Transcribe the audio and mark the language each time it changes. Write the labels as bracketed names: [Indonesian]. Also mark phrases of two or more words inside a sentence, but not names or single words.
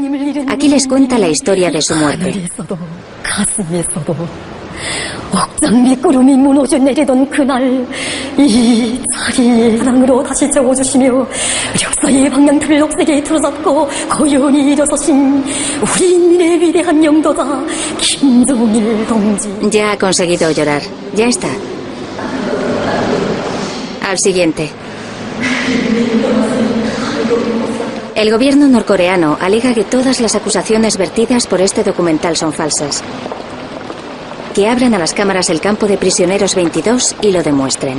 [Spanish] Aquí les cuenta la historia de su muerte. [Korean] 구름이 무너져 내리던 그날 이 자리 사랑으로 다시 재워주시며 역사의 방향틀을 녹색에 틀어잡고 고연히 일어서신 우리 인민의 위대한 영도자 김정일 동지. [Spanish] Ya ha conseguido llorar. Ya está. Al siguiente. El gobierno norcoreano alega que todas las acusaciones vertidas por este documental son falsas. Que abran a las cámaras el campo de prisioneros 22 y lo demuestren.